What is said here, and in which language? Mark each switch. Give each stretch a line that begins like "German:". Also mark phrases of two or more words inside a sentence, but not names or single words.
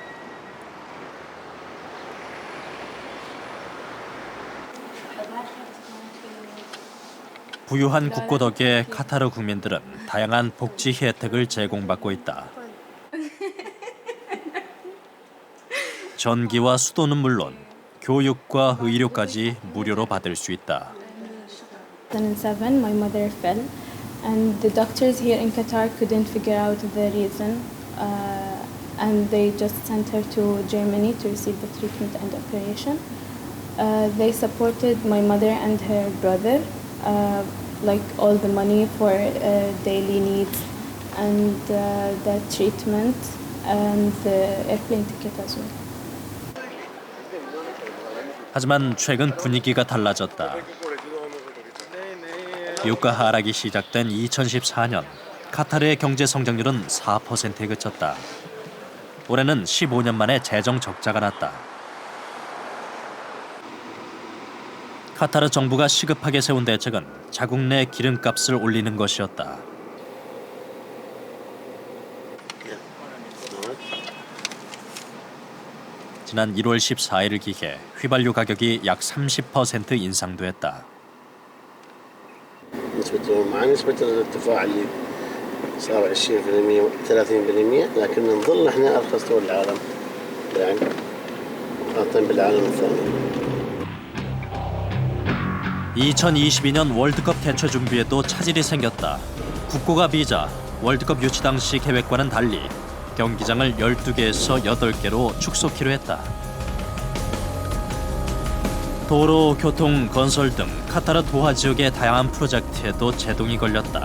Korean: 부유한 국고 덕에 카타르 국민들은 다양한 복지 혜택을 제공받고 있다. 전기와 수도는 물론 교육과 의료까지 무료로 받을 수 있다.
English: In 2007, my mother fell, and the doctors here in Qatar couldn't figure out the reason, and they just sent her to Germany to receive the treatment and operation. They supported my mother and her brother, like all the money for daily needs and the treatment and the airplane ticket as well.
Korean: 하지만 최근 분위기가 달라졌다. 유가 하락이 시작된 2014년 카타르의 경제 성장률은 4%에 그쳤다. 올해는 15년 만에 재정 적자가 났다. 카타르 정부가 시급하게 세운 대책은 자국 내 기름값을 올리는 것이었다. 지난 1월 14일을 기해 휘발유 가격이 약 30% 인상됐다.
Arabic: نسبة مع نسبة الارتفاع اللي صار 20% 30%، لكن نظل احنا ارخص دول العالم يعني مقارنة بالعالم الثاني.
Korean: 2022년 월드컵 개최 준비에도 차질이 생겼다. 국고가 비자 월드컵 유치 당시 계획과는 달리 경기장을 12개에서 8개로 축소키로 했다. 도로, 교통, 건설 등 카타르 도하 지역의 다양한 프로젝트에도 제동이 걸렸다.